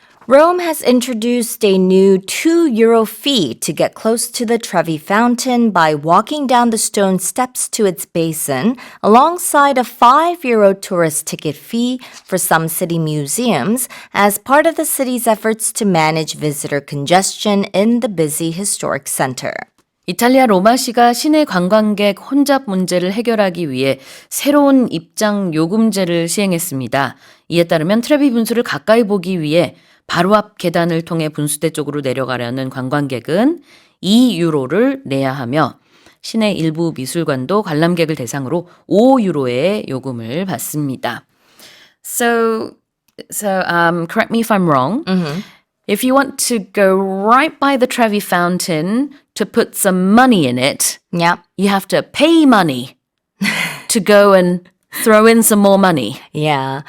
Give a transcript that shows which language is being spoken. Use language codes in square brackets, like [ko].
[en] Rome has introduced a new €2 fee to get close to the Trevi Fountain by walking down the stone steps to its basin, alongside a €5 tourist ticket fee for some city museums, as part of the city's efforts to manage visitor congestion in the busy historic center. [ko] 이탈리아 로마시가 시내 관광객 혼잡 문제를 해결하기 위해 새로운 입장 요금제를 시행했습니다. 이에 따르면 트레비 분수를 가까이 보기 위해 바로 앞 계단을 통해 분수대 쪽으로 내려가려는 관광객은 2유로를 내야 하며 시내 일부 미술관도 관람객을 대상으로 5유로의 요금을 받습니다. [en] So correct me if I'm wrong. If you want to go right by the Trevi Fountain to put some money in it, Yep. you have to pay money to go and throw in some more money. Yeah.